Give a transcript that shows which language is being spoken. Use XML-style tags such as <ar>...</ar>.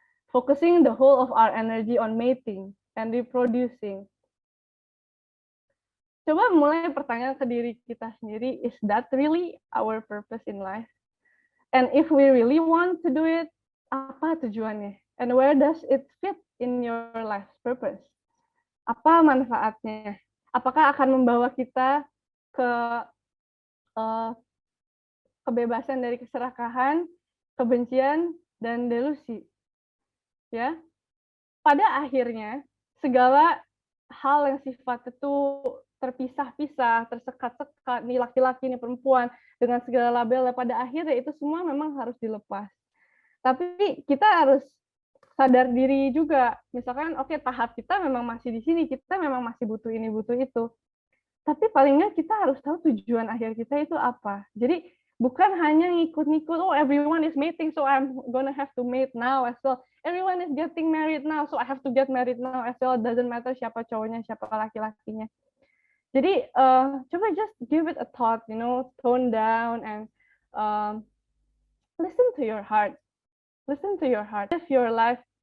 <en>Focusing the whole of our energy on mating and reproducing.</en> <id>Coba mulai pertanyaan ke diri kita sendiri,</id> <en>is that really our purpose in life? And if we really want to do it,</en> <id>apa tujuannya?</id> <en>And where does it fit in your life's purpose?</en> <id>Apa manfaatnya? Apakah akan membawa kita ke kebebasan dari keserakahan, kebencian, dan delusi? Ya, pada akhirnya segala hal yang sifat itu terpisah-pisah, tersekat-sekat, nih laki-laki, nih perempuan, dengan segala labelnya, pada akhirnya itu semua memang harus dilepas. Tapi kita harus sadar diri juga, misalkan oke, tahap kita memang masih di sini, kita memang masih butuh ini, butuh itu. Tapi paling nggak kita harus tahu tujuan akhir kita itu apa. Jadi bukan hanya ngikut-ngikut,</id> <en>oh everyone is mating, so I'm gonna have to mate now as well. Everyone is getting married now, so I have to get married now as well. Doesn't matter</en> <id>siapa cowoknya, siapa laki-lakinya. Jadi coba</id> <en>just give it a thought, you know, tone down and listen to your heart. Listen to your heart. Live your life.</en>